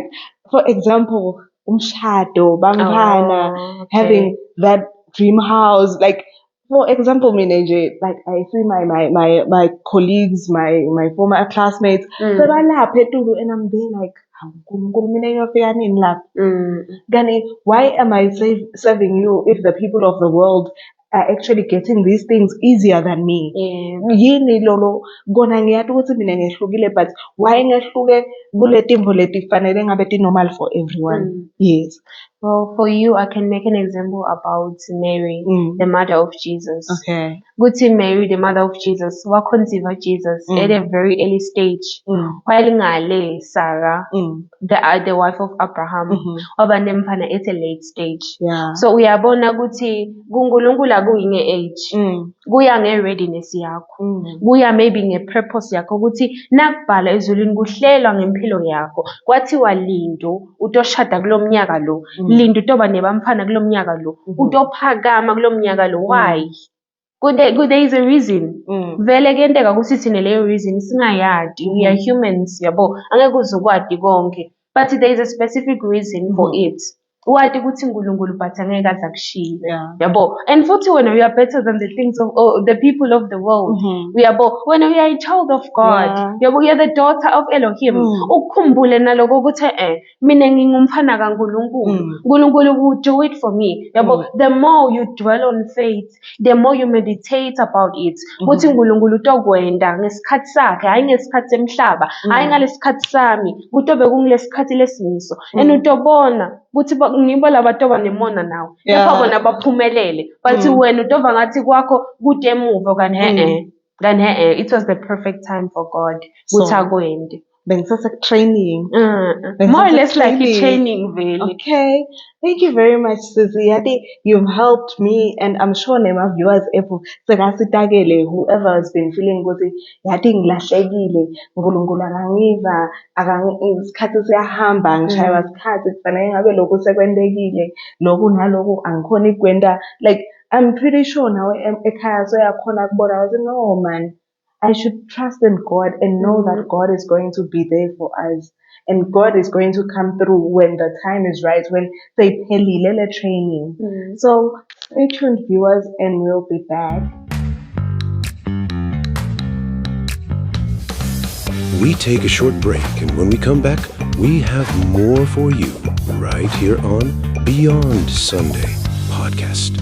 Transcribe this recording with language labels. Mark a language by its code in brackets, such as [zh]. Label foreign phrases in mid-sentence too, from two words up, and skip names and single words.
[en] For example, [ss] umshado, bangana, [en] having that dream house, like, for example, like I see my colleagues, my former classmates, and I'm there like, Gani, why am I serving you if the people of the world are actually getting these things easier than me? [ss] Yini lolo gona ngiyati ukuthi mina ngehlukile, [en] but why [ss] ngehluke kule timvo leti fanele ngabe ti [en] normal for everyone? Yes. Well, for you, I can make an example about Mary, the mother of Jesus. Okay. Good to Mary, the mother of Jesus, wa conceive Jesus at a very early stage. While ngale Sarah, the wife of Abraham, obanemfana at a late stage. Yeah. So we are born [ss] ukuthi kuNkulunkulu kuyinge age, kuya nge readiness yakho, kuya maybe nge purpose yakho ukuthi nakubhala ezulwini kuhlelwa ngempilo yakho. Kwathiwa lindo utoshada kulo mnyaka lo, lindo utoba nebamfana kulo mnyaka lo, utophakama kulo mnyaka lo. [en] Why? There is a reason. [ss] Vele kuyenteka ukuthi sine leyo reason singayadi. [en] We are humans, [ss] yabo. Angeke uzukwadi konke. [en] But there is a specific reason for it. [ss] Wadi ukuthi uNkulunkulu but angeke aze akushiye. Yabo. [en] And futhi when we are better than the things of the people of the world. We are when we are a child of God. Yabo, we are the daughter of Elohim. [ss] Ukukhumbule naloko ukuthi mina ngingumfana kaNkulunkulu. [en] uNkulunkulu will do it for me. Yabo, the more you dwell on faith, the more you meditate about it. [ss] Ukuthi uNkulunkulu utokwenda ngesikhathi sakhe, hayi ngesikhathi semhlaba, hayi ngalesikhathi sami, kutobe kungilesikhathi lesimiso. And utobona ukuthi ngibo labatoba nemona nawo. Lapha bona baphumelele. But wena utova ngathi kwakho kude emuva kanti [en] it was the perfect time for God. [ss] Ukuthi akwende. [en] Training. More or less like a training, really. Okay. Thank you very much, Susie. I think you've helped me, and I'm sure my viewers, whoever has been feeling good, [ss] yati ngilahlekile, uNkulunkulu akangiva, isikhathi siyahamba, ngishaywa isikhathi, kufanele ngabe lokhu sekwendekile, lokhu nalokhu angikhona ikwenda. [en] Like, I'm pretty sure now [ss] ekhaya soyakhona kubona ukuthi [en] no man, I should trust in God and know that God is going to be there for us. And God is going to come through when the time is right, when they pelilele training. So stay tuned, viewers, and we'll be back. We take a short break, and when we come back, we have more for you right here on Beyond Sunday podcast.